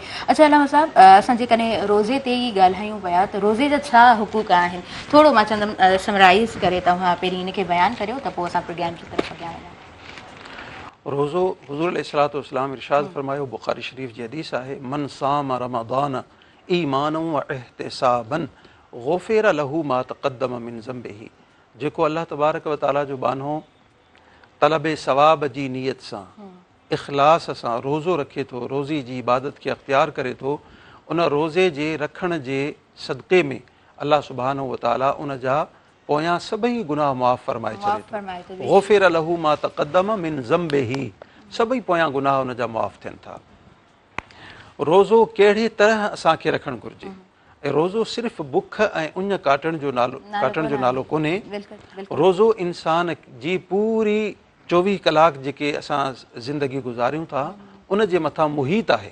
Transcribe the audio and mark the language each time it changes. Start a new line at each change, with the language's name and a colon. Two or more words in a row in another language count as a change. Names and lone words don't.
Sindhi: अच्छा अलामा साहिबु, असां जेकॾहिं रोज़े ते ई ॻाल्हायूं पिया त रोज़े जा छा हुक़ूक़ आहिनि, थोरो मां चवंदमि समराइज़ करे तव्हां पहिरीं हिनखे बयानु करियो त पोइ असां प्रोग्राम जी तरफ़ अॻियां वञूं। रोज़ो हुज़ूर
Arabic: عليه الصلاة والسلام
Sindhi: इरशाद फ़रमायो, बुख़ारी शरीफ़ जी हदीस आहे,
Arabic: من صام رمضان إيمانا واحتسابا غفر له ما تقدم من ذنبه,
Sindhi: जेको अल्लाह तबारक व ताला जो बानो तलब सवाब जी नीयत सां इख़लास सां रोज़ो रखे थो, रोज़ी जी इबादत खे अख़्तियार करे थो, उन रोज़े जे रखण जे सदक़े में अल्लाह सुब्हानहु व ताला उन जा पोयां सभई गुनाह मुआफ़ फ़रमाए छॾे थो।
Arabic: غفر له ما تقدم من ذنبه,
Sindhi: सभई पोयां गुनाह उन जा मुआफ़ थियनि था। रोज़ो कहिड़े तरह असांखे रखणु घुरिजे, ऐं रोज़ो सिर्फ़ु बुख ऐं उञ काटण जो नालो कोन्हे। रोज़ो इंसान जी पूरी 24 कलाक जेके असां ज़िंदगी गुज़ारियूं था उन जे मथां मुहीत आहे।